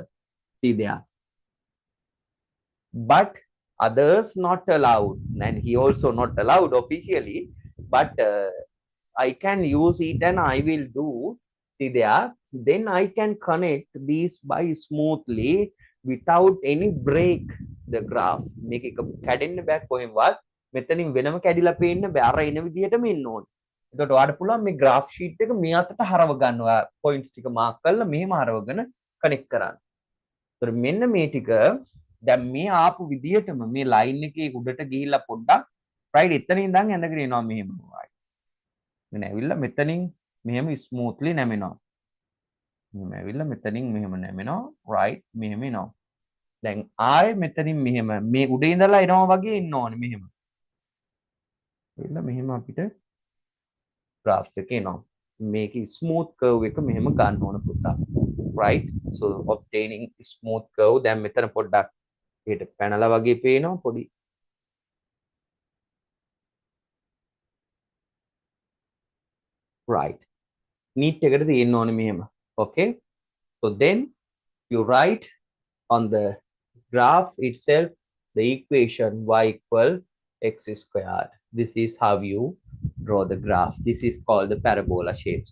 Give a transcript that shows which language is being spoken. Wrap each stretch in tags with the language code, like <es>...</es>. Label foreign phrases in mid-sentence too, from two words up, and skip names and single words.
<en>See there, but others not allowed, and he also not allowed officially, but I can use it and I will do. See there, then I can connect these by smoothly without any break the graph.</en> <si>මේක එක කැඩෙන්න බෑ කොහෙන්වත්. මෙතනින් වෙනම කැඩිලා පේන්න බෑ. අර එන විදිහටම ඉන්න ඕනේ. එතකොට ඔයාලට පුළුවන් මේ</si> <en>graph sheet</en> <si>එක මේ අතට හරව ගන්නවා. points ටික mark කරලා මෙහෙම හරවගෙන connect කරන්න. ඒතර මෙන්න මේ ටික දැන් මේ ආපු විදිහටම මේ line එකේ උඩට ගිහිල්ලා පොඩ්ඩක් right එතන ඉඳන් ඇඳගෙන එනවා මෙහෙම. මෙන්න ඇවිල්ලා මෙතනින් මෙහෙම ස්මූත්ලි නැමෙනවා. මෙහෙම ඇවිල්ලා මෙතනින් මෙහෙම නැමෙනවා. right මෙහෙම එනවා. දැන් ආයෙ මෙතනින් මෙහෙම මේ උඩ ඉඳලා එනවා වගේ ඉන්න ඕනේ මෙහෙම. එන්න මෙහෙම අපිට graph එක එනවා. මේකේ</si> <en>smooth curve</en> <si>එක මෙහෙම ගන්න ඕන පුතා.</si> <en>right, so obtaining smooth curve.</en> <si>දැන් මෙතන පොඩ්ඩක් ඒකට පැනලා වගේ පේනවා පොඩි. right, neat එකට තියෙන්න ඕනේ මෙහෙම.</si> <en>okay, so then you write on the graph itself the equation y equal x squared. This is how you draw the graph. This is called the parabola shapes.</en>